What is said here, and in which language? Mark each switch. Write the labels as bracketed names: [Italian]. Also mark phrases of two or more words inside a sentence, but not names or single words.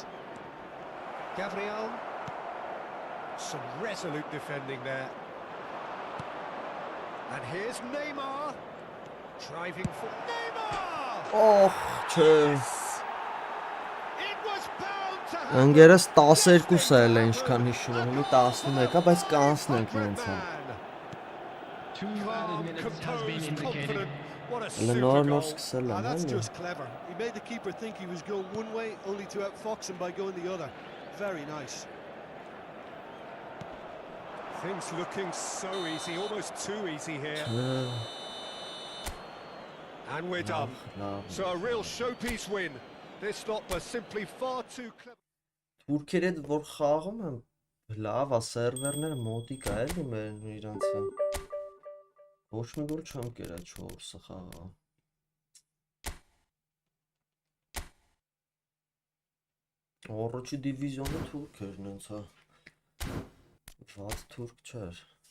[English] Gabriel. Some resolute defending there. And here's Neymar. Driving for Neymar! [Armenian] Oh, չէ։ [English] It was bound to happen. [Armenian] Անգերս 12 է էլ ինչքան հիշում եմ, 11-ա, բայց կանցնենք նենց է։ [English] 2 added minutes has been indicated. What a Elə super [Armenian] նոր [English] goal. [Armenian] սկսել եմ, [English] That's [Armenian] հա։ [English] just clever. He made the keeper think he was going one way, only to outfox him by going the other. Very nice. Things looking so easy, almost too easy here. And we're done. So a real showpiece win. This stop was simply far too clever. [Armenian] Թուրքերը որ խաղում են, լավ է, սերվերները մոտիկ է էլի մեր իրանցը։ Ոչ մի գոլ չեմ կերա 4-ը խաղա։ Առաջի դիվիզիոնը թուրք էր նենց հա։ Վատ թուրք չէր։